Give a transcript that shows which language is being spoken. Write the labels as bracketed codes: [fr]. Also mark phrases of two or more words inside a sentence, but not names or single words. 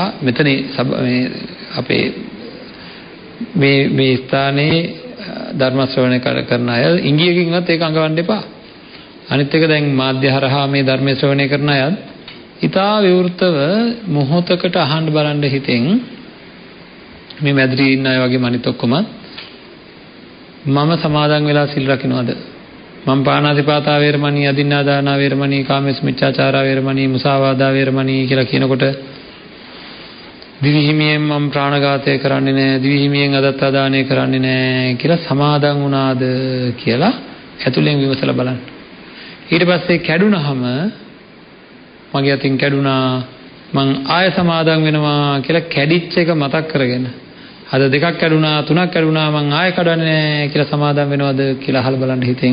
[si] මෙතන අපේ මේ ස්ථානයේ ධර්ම ශ්‍රවණය කරන අය ඉංගියකින්වත් ඒක අඟවන්න එපා. අනිත් එක දැන් මාධ්‍ය හරහා මේ ධර්ම ශ්‍රවණය කරන අයත් ඊතා විවෘතව මොහොතකට අහන්න බලන්න හිතෙන් මේ මැදිරි ඉන්න අය වගේ අනිත් ඔක්කොම මම සමාදන් වෙලා සිල් රකින්නවද? මම [pi] පාණාතිපාතා වේරමණී, අදින්නාදාන වේරමණී, කාමේසු මිච්ඡාචාරා වේරමණී, මුසාවාදා වේරමණී [si] කියලා කියනකොට දිවිහිමියෙන් මම ප්‍රාණඝාතය කරන්නේ නැහැ, දිවිහිමියෙන් අදත්තා දානය කරන්නේ නැහැ කියලා සමාදන් වුණාද කියලා ඇතුලෙන් විමසලා බලන්න. ඊට පස්සේ කැඩුනහම මගේ අතින් කැඩුනා, මං ආය සමාදන් වෙනවා කියලා කැඩිච්ච එක මතක් කරගෙන අද 2ක් කැඩුනා 3ක් කැඩුනා මං ආය කඩන්නේ නැහැ කියලා සමාදන් වෙනවද කියලා අහලා බලන්න හිතෙන්.